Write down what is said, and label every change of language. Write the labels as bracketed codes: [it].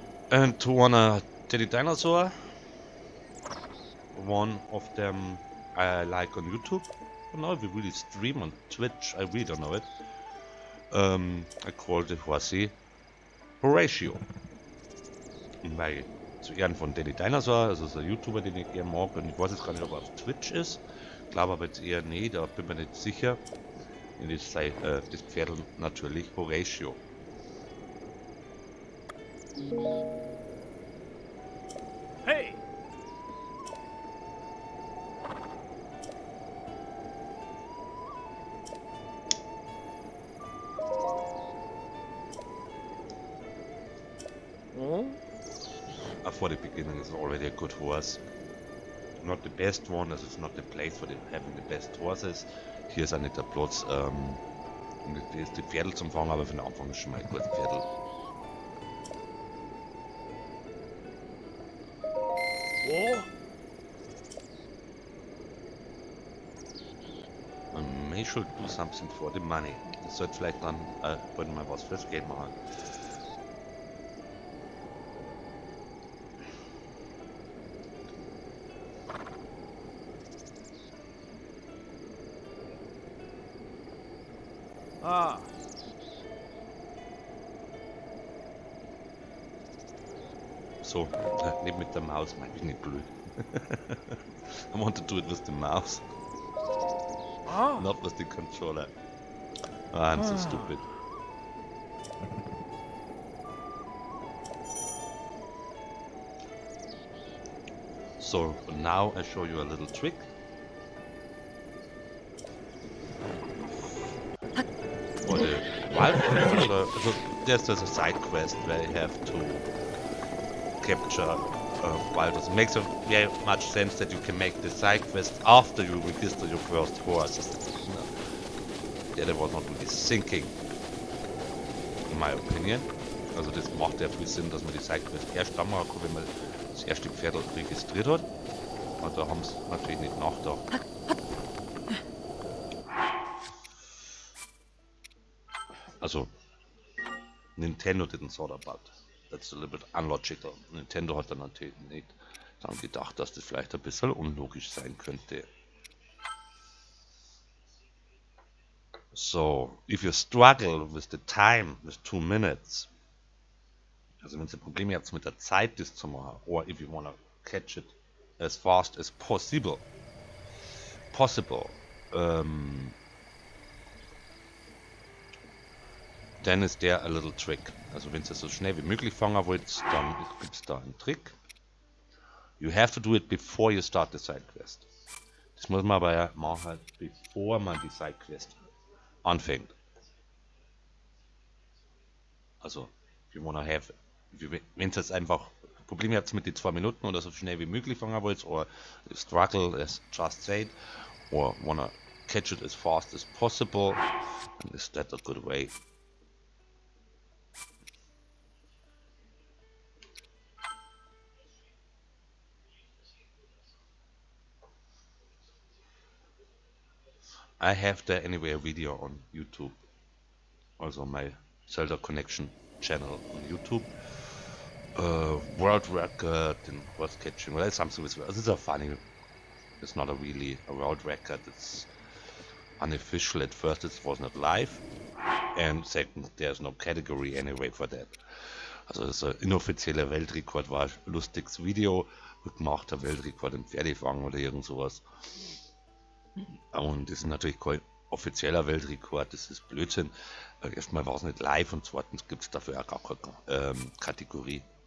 [en] And to wanna Teddy Dinosaur. One of them I like on YouTube. I don't know if we really stream on Twitch, I really don't know it. I called it Horsey Horatio. [de] Weil zu Ehren von Danny Dinosaur, das ist ein YouTuber, den ich gerne mag, und ich weiß jetzt gar nicht, ob er auf Twitch ist. Ich glaube aber jetzt eher nee, da bin ich mir nicht sicher. Und das sei das Pferd natürlich Horatio. Hey. Oh. [en] For the beginning is already a good horse. Not the best one, as it's not the place for having the best horses. [de] Hier ist auch nicht der Platz, um die Pferdl zum Fangen, aber für den Anfang ist schon mal ein gutes Pferdl. Oh. [en] I may should do something for the money. [de] Ich sollte vielleicht dann bald mal was fürs Geld machen. Ah. So, nicht mit der Maus, mein, bin nicht blöd. [en] I want to do it with the mouse, Ah. not with the controller. Ah, I'm so stupid. So, now I show you a little trick. For the wild, so there's a side quest where you have to capture wilders. It makes very much sense that you can make the side quest after you register your first horse. The other was not really sinking, in my opinion. [de] Also das macht ja viel Sinn, dass man die Sidequest erst dann machen kann, wenn man das erste Pferd registriert hat. Und da haben sie natürlich nicht nachgedacht. [en] Also Nintendo didn't thought about. That's a little bit unlogical. [de] Nintendo hat dann natürlich nicht daran gedacht, dass das vielleicht ein bisschen unlogisch sein könnte. [en] So, if you struggle with the time, with 2 minutes, [de] also wenn ihr Probleme habt mit der Zeit, das zu machen, [en] or if you want to catch it as fast as possible, [de] dann ist der [en] a little trick. [de] Also wenn ihr so schnell wie möglich fangen wollt, dann gibt es da einen Trick. [en] You have to do it before you start the side quest. [de] Das muss man aber ja machen, bevor man die Side Quest anfängt. Also, wenn ihr jetzt einfach Probleme habt mit den 2 Minuten oder so schnell wie möglich fangen wollt, oder [en] struggle as just said, or wanna catch it as fast as possible, then is that a good way? I have there anyway a video on YouTube, also my Zelda Connection channel on YouTube. World record in horse catching. Well, that's something with. This is funny. It's not really a world record. It's unofficial. At first, it was not live, and second, there's no category anyway for that. [de] Also das ist ein inoffizieller Weltrekord, war ein lustiges Video, wird gemacht, der Weltrekord im Pferdefangen oder irgend sowas. Und das ist natürlich kein offizieller Weltrekord, das ist Blödsinn. Erstmal war es nicht live und zweitens gibt es dafür auch gar keine Kategorie.